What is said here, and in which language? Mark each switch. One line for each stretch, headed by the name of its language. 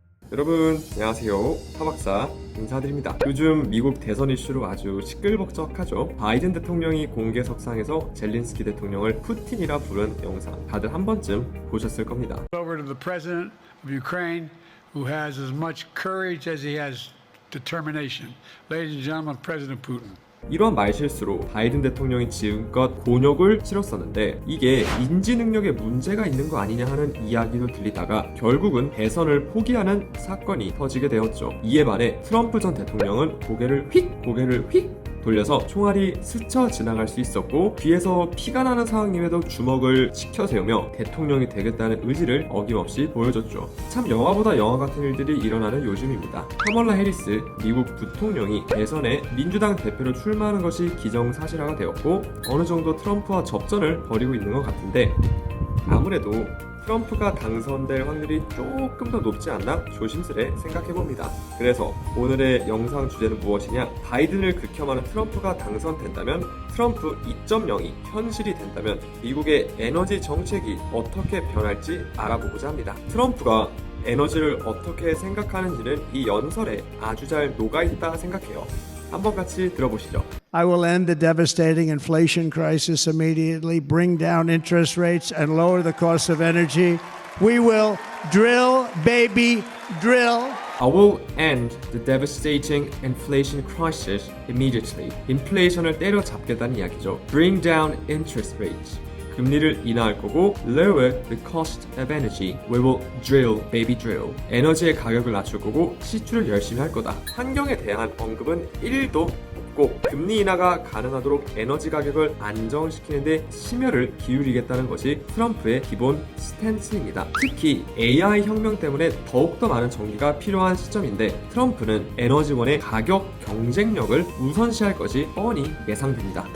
Korean: 여러분 안녕하세요, 타박사 인사드립니다. 요즘 미국 대선 이슈로 아주 시끌벅적하죠. 바이든 대통령이 공개석상에서 젤린스키 대통령을 푸틴이라 부른 영상 다들 한 번쯤 보셨을 겁니다.
English: Over to the president of Ukraine, who has as much courage as he has determination. Ladies and gentlemen, President Putin.
Korean: 이러한 말실수로 바이든 대통령이 지금껏 곤욕을 치렀었는데 이게 인지 능력에 문제가 있는 거 아니냐 하는 이야기도 들리다가 결국은 대선을 포기하는 사건이 터지게 되었죠. 이에 반해 트럼프 전 대통령은 고개를 휙 돌려서 총알이 스쳐 지나갈 수 있었고 뒤에서 피가 나는 상황임에도 주먹을 치켜 세우며 대통령이 되겠다는 의지를 어김없이 보여줬죠. 참 영화보다 영화 같은 일들이 일어나는 요즘입니다. 카멀라 해리스 미국 부통령이 대선에 민주당 대표로 출마하는 것이 기정사실화가 되었고 어느 정도 트럼프와 접전을 벌이고 있는 것 같은데 아무래도 트럼프가 당선될 확률이 조금 더 높지 않나 조심스레 생각해봅니다. 그래서 오늘의 영상 주제는 무엇이냐? 바이든을 극혐하는 트럼프가 당선된다면 트럼프 2.0이 현실이 된다면 미국의 에너지 정책이 어떻게 변할지 알아보고자 합니다. 트럼프가 에너지를 어떻게 생각하는지는 이 연설에 아주 잘 녹아있다 생각해요. 한번 같이 들어보시죠.
English: I will end the devastating inflation crisis immediately, bring down interest rates, and lower the cost of energy. We will drill, baby, drill. I will end the devastating inflation crisis immediately.
Korean: 인플레이션을 때려잡겠다는 이야기죠.
English: Bring down interest rates.
Korean: 금리를 인하할 거고
English: lower the cost of energy. We will drill, baby drill.
Korean: 에너지의 가격을 낮출 거고 시추를 열심히 할 거다. 환경에 대한 언급은 1도 없고 금리 인하가 가능하도록 에너지 가격을 안정시키는데 심혈을 기울이겠다는 것이 트럼프의 기본 스탠스입니다. 특히 AI 혁명 때문에 더욱더 많은 전기가 필요한 시점인데 트럼프는 에너지원의 가격 경쟁력을 우선시할 것이 뻔히 예상됩니다.